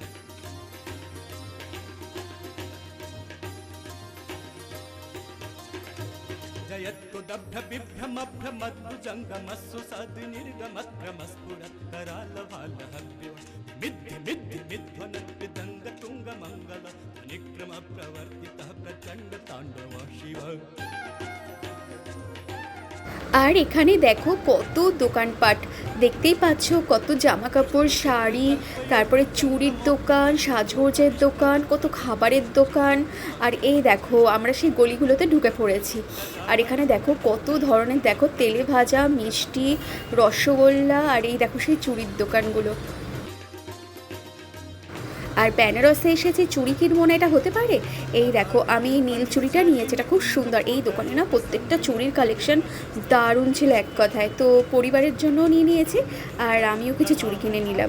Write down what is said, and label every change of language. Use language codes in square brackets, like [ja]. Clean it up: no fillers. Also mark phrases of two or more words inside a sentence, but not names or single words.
[sa] जयत्तुदभ्य बिभ्रमभ्रमद्भुजङ्गमस्सु सद्निर्गमद्भ्रमस्फुरत् करालभालहव्यो मिद्धि मिद्धि मिध्वन विदङ्ग तुङ्ग मङ्गल निक्रम प्रवर्तितः प्रचण्ड ताण्डव शिव। [bn] আর এখানে দেখো কত দোকানপাট, দেখতেই পাচ্ছ কত জামা কাপড়, শাড়ি, তারপরে চুড়ির দোকান, সাজগোজের দোকান, কত খাবারের দোকান। আর এই দেখো আমরা সেই গলিগুলোতে ঢুকে পড়েছি। আর এখানে দেখো কত ধরনের, দেখো তেলে ভাজা, মিষ্টি, রসগোল্লা, আর এই দেখো সেই চুড়ির দোকানগুলো। আর বেনারসে এসেছি, চুড়ি কিনবো না এটা হতে পারে? এই দেখো আমি এই নীল চুড়িটা নিয়েছি, এটা খুব সুন্দর। এই দোকানে না প্রত্যেকটা চুড়ির কালেকশন দারুণ ছিল এক কথায়। তো পরিবারের জন্যও নিয়ে নিয়েছি, আর আমিও কিছু চুড়ি কিনে নিলাম।